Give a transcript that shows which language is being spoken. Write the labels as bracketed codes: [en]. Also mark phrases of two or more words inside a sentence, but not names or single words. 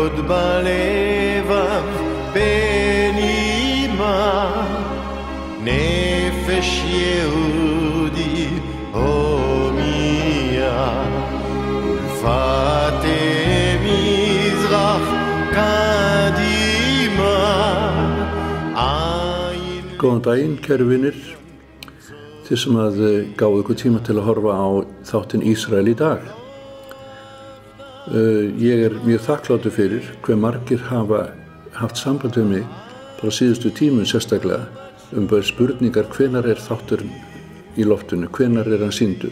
[he] בלבב בנימה נפש יהודי הומיה ולפתי מזרח קדימה. [is] Góðan daginn, kæru vinir, þið sem gáðu ykkur tíma til að horfa á þáttinn Ísrael í dag. Ég mjög þakklátur fyrir hve margir hafa haft samband við mig bara síðustu tímum sérstaklega bara spurningar hvenær þátturinn í loftinu, hvenær hann sýndur.